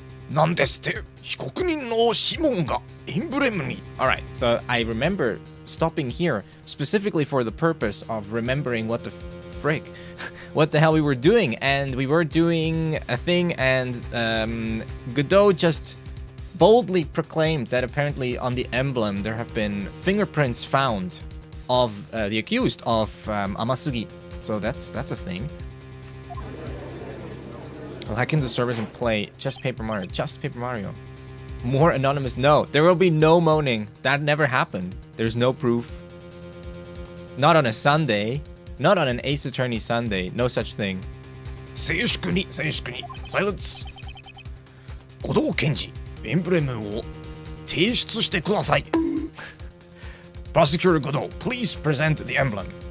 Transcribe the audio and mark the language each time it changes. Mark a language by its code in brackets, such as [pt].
[ja] なんですって、被告人の指紋がエンブレムに. [en] Alright, so I remember stopping here specifically for the purpose of remembering what the frick, what the hell we were doing. And we were doing a thing, and Godot just boldly proclaimed that apparently on the emblem there have been fingerprints found of the accused of Amasugi. So that's a thing. I'll hack into the servers and play just Paper Mario. Just Paper Mario. More anonymous. No, there will be no moaning. That never happened. There's no proof. Not on a Sunday. Not on an Ace Attorney Sunday. No such thing. [ja] 静粛に [en] Silence. [ja] 護道検事エンブレムを提出してください. [en] Prosecutor Godot, please present the emblem.